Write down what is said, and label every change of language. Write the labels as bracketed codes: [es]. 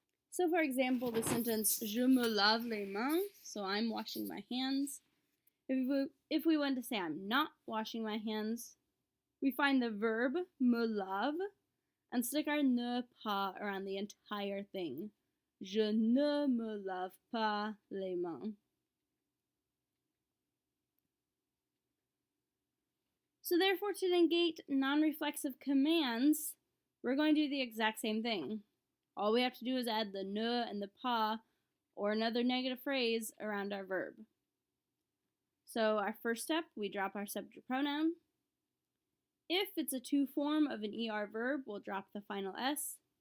[en] So for example, the sentence, [fr] je me lave les mains, [en] so I'm washing my hands. If we want to say I'm not washing my hands, we find the verb me lave and stick our ne pas around the entire thing. [fr] Je ne me lave pas les mains. [en] So therefore, to negate non-reflexive commands, we're going to do the exact same thing. All we have to do is add the ne and the pas or another negative phrase around our verb. So our first step, we drop our subject pronoun. If it's a to form of an ER verb, we'll drop the final S.